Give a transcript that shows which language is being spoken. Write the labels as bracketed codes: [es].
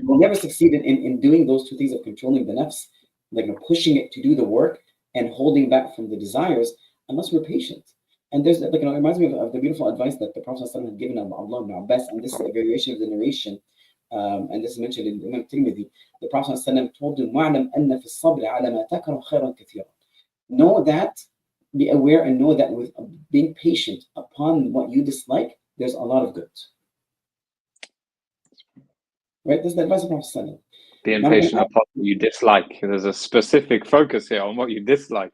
[en] We'll never succeed in doing those two things of controlling the nafs, like pushing it to do the work and holding back from the desires, unless we're patient. And there's like, it reminds me of the beautiful advice that the Prophet ﷺ had given Allah ibn Abbas, and this is a variation of the narration, and this is mentioned in Imam Tirmidhi. The Prophet ﷺ told him, [ar] وَعْلَمْ أَنَّ فِي الصَّبْرِ عَلَى مَا تَكْرَهُ خَيْرًا كَثِيرًا. [en] Know that, be aware and know that with being patient upon what you dislike, there's a lot of good. Right? This is the advice of the Prophet. Being patient upon what you dislike. There's a specific focus here on what you dislike.